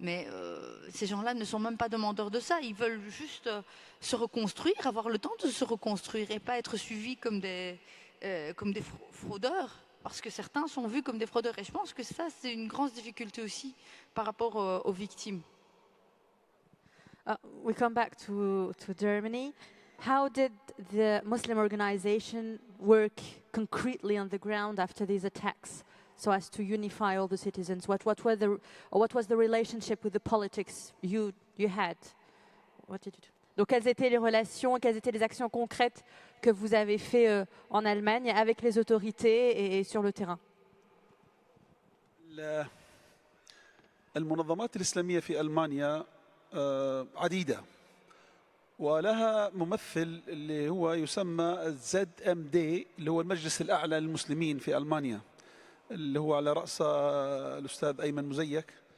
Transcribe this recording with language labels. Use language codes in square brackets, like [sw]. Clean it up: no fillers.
[fr] Mais ces gens-là ne sont même pas demandeurs de ça. Ils veulent juste se reconstruire, avoir le temps de se reconstruire et pas être suivis comme des fraudeurs. Parce que certains sont vus comme des fraudeurs. Et je pense que ça, c'est une grande difficulté aussi par rapport aux victimes. [en] We come back to Germany. How did the Muslim organization work concretely on the ground after these attacks? So as to unify all the citizens, what was the relationship with the politics you had? What did you do? [fr] Donc, quelles étaient les relations, quelles étaient les actions concrètes que vous avez fait en Allemagne avec les autorités et sur le terrain? [ar] المنظمات الإسلامية في ألمانيا عديدة ولها ممثل اللي هو يسمى ZMD اللي هو المجلس الأعلى للمسلمين في ألمانيا اللي هو على رأس الأستاذ أيمن مزيك.